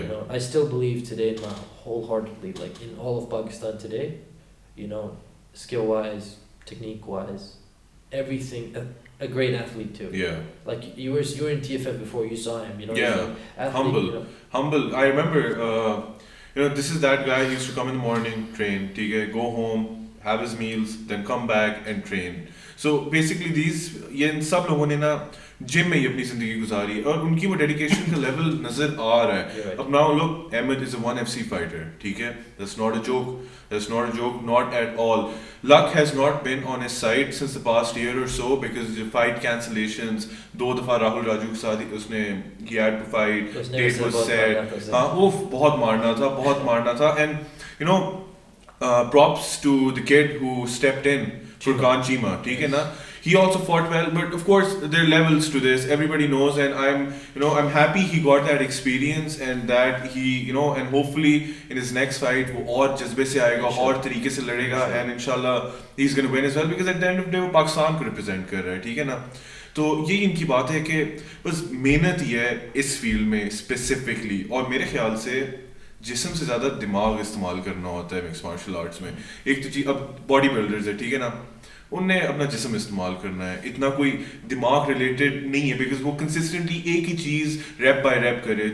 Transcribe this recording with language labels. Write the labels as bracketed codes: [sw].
[en] You know, I still believe today, wholeheartedly, like in all of Pakistan today, you know, skill wise, technique wise, everything. A great athlete too. Yeah. Like you were in TFF before, you saw him. You know. Yeah. Like athlete, Humble. You know. Humble. I remember, you know, this is that guy who used to come in the morning, train, go home, have his meals, then come back and train. So basically [hi] ये इन सब लोगों ने ना gym में ही अपनी ज़िंदगी गुजारी और उनकी वो डेडिकेशन का लेवल नज़र आ रहा है. अब [en] now look, Ahmed is a 1FC fighter, [hi] ठीक है? [en] That's not a joke, not at all. Luck has not been on his side since the past year or so because the fight cancellations, [hi] 2 दफ़ा राहुल राजू के साथ उसने [en] he had to fight, date was set. [hi] हाँ वो बहुत मारना था [en] and you know props to the kid who stepped in. [hi] Furqan Chima, ठीक है ना? [en] He also fought well, but of course there are levels to this. Everybody knows, and I'm happy he got that experience and that he, you know, and hopefully in his next fight [hi] वो और जज्बे से आएगा और तरीके से लड़ेगा [en] and inshallah he's going to win as well because at the end of the day [hi] वो पाकिस्तान को represent कर रहा है, ठीक है ना? तो ये इनकी बात है कि बस मेहनत ही है इस फील्ड में specifically और मेरे ख्याल से जिस्म से ज़्यादा दिमाग इस्तेमाल करना होता है मिक्स मार्शल आर्ट्स में. एक तो चीज़ अब बॉडी बिल्डर्स है, ठीक है ना, उनने अपना जिस्म इस्तेमाल करना है, इतना कोई दिमाग रिलेटेड नहीं है बिकॉज वो कंसिस्टेंटली एक ही चीज़ रैप बाय रैप करे.